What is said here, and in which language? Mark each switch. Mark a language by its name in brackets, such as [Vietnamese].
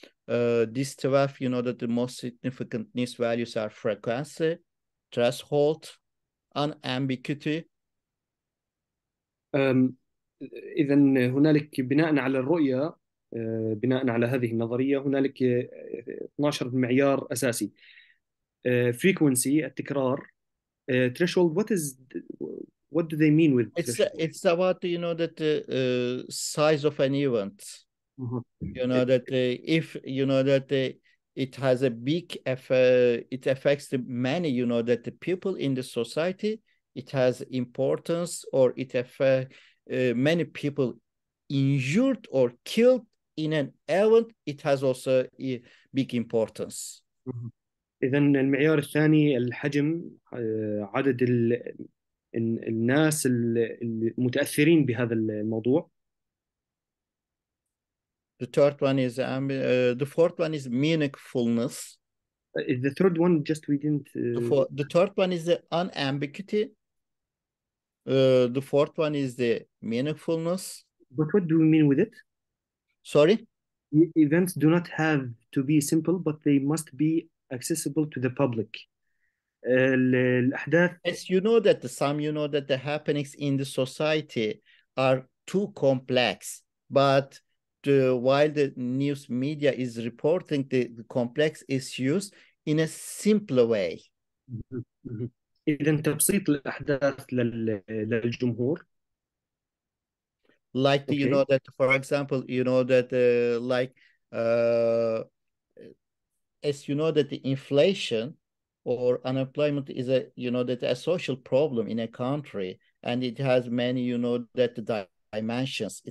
[English] These 12, you know, that the most significant news values are frequency, threshold, unambiguity. [Arabic] إذا هنالك بناء على الرؤية، بناء على هذه النظرية هنالك 12 معيار أساسي. [English] frequency التكرار. threshold what do they mean with threshold? It's about, you know, that the size of an event. You know, that if, you know, that it has a big it affects the many, you know, that the people in the society, it has importance, or it affects many people injured or killed in an event, it has also a big importance. [Arabic] إذا المعيار الثاني الحجم، عدد الناس المتأثرين بهذا الموضوع. [English] The third one is the fourth one is meaningfulness. The third one just we didn't. The third one is the unambiguity. The fourth one is the meaningfulness. But what do we mean with it? Sorry? Events do not have to be simple, but they must be accessible to the public. [Arabic] الأحداث. [English] As you know that some, you know, that the happenings in the society are too complex, but while the news media is reporting the complex issues in a simpler way. [Arabic] إذا تبسيط الأحداث للجمهور. [English] Like you [Arabic] أوكي. [English] know that, for example, you know that like as you know that the inflation or unemployment is a you know that a social problem in a country, and it has many you know that dimensions.